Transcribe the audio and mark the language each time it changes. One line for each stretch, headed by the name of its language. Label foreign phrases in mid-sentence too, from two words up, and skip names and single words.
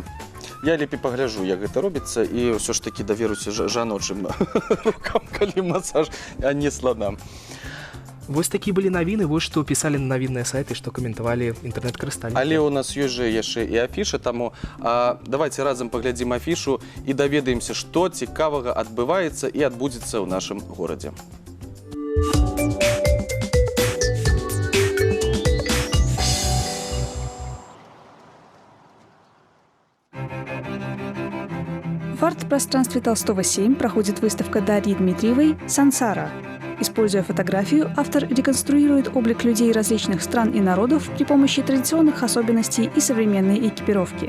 Belarusian: Я лепей пагляджу, як гэта робіцца, і ўсё ж такі даверуся жаночым рукам, калі масаж, а не сланам. Вось такі былі навіны, вось што пісалі на навінныя сайты, што каментавалі інтэрнэт-карыстальнікі. Але ў нас ёсць жа яшчэ і афіша, таму давайце разам паглядзім афішу і даведаемся, што цікавага адбываецца і адбудзецца ў нашым горадзе.
Russian: В арт-пространстве Толстого 7 проходит выставка Дарьи Дмитриевой «Сансара». Используя фотографию, автор реконструирует облик людей различных стран и народов при помощи традиционных особенностей и современной экипировки.